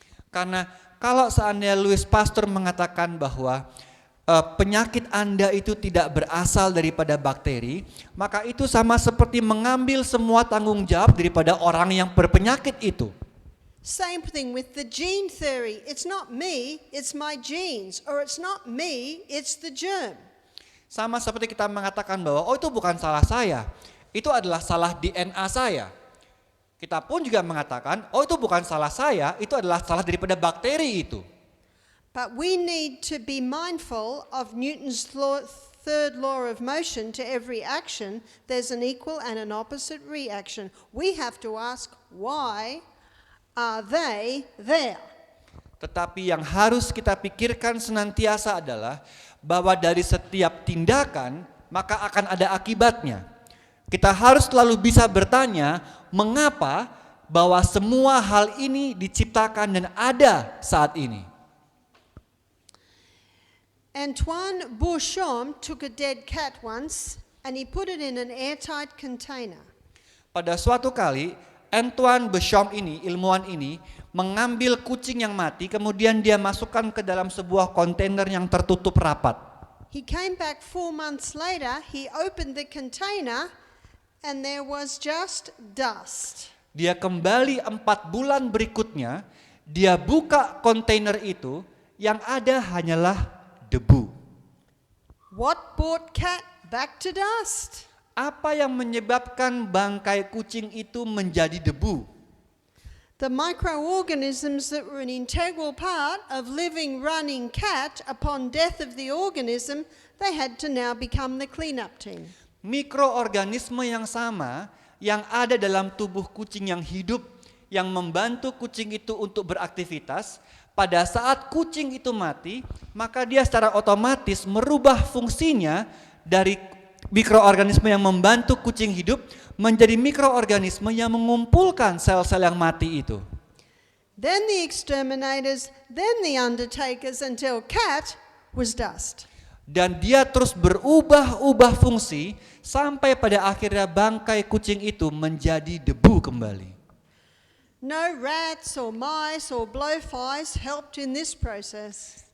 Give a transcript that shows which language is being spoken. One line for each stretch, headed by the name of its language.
Indonesian: Karena kalau seandainya Louis Pasteur mengatakan bahwa penyakit Anda itu tidak berasal daripada bakteri, maka itu sama seperti mengambil semua tanggung jawab daripada orang yang berpenyakit itu.
English: Same thing with the gene theory. It's not me, it's my genes. Or it's not me, it's the germ.
Indonesian: Sama seperti kita mengatakan bahwa itu bukan salah saya, itu adalah salah DNA saya. Kita pun juga mengatakan, itu bukan salah saya, itu adalah salah daripada bakteri itu.
English: But we need to be mindful of Newton's third law of motion. To every action, there's an equal and an opposite reaction. We have to ask, why are they there?
Indonesian: Tetapi yang harus kita pikirkan senantiasa adalah bahwa dari setiap tindakan, maka akan ada akibatnya. Kita harus selalu bisa bertanya, mengapa bahwa semua hal ini diciptakan dan ada saat ini.
English: Antoine Beauchamp took a dead cat once and he put it in an airtight container.
Indonesian: Pada suatu kali, Antoine Beauchamp ini, ilmuwan ini, mengambil kucing yang mati, kemudian dia masukkan ke dalam sebuah kontainer yang tertutup rapat.
English: He came back 4 months later, he opened the container and there was just dust.
Indonesian: Dia kembali 4 bulan berikutnya, dia buka kontainer itu, yang ada hanyalah debu.
English: What brought cat back to dust?
Indonesian: Apa yang menyebabkan bangkai kucing itu menjadi debu?
English: The microorganisms that were an integral part of living, running cat, upon death of the organism, they had to now become the cleanup team.
Indonesian: Mikroorganisme yang sama yang ada dalam tubuh kucing yang hidup, yang membantu kucing itu untuk beraktivitas, pada saat kucing itu mati, maka dia secara otomatis merubah fungsinya dari mikroorganisme yang membantu kucing hidup menjadi mikroorganisme yang mengumpulkan sel-sel yang mati itu.
English: Then the exterminators, then the undertakers, until cat was dust.
Indonesian: Dan dia terus berubah-ubah fungsi sampai pada akhirnya bangkai kucing itu menjadi debu kembali.
English: No rats or mice or blowflies helped in this process.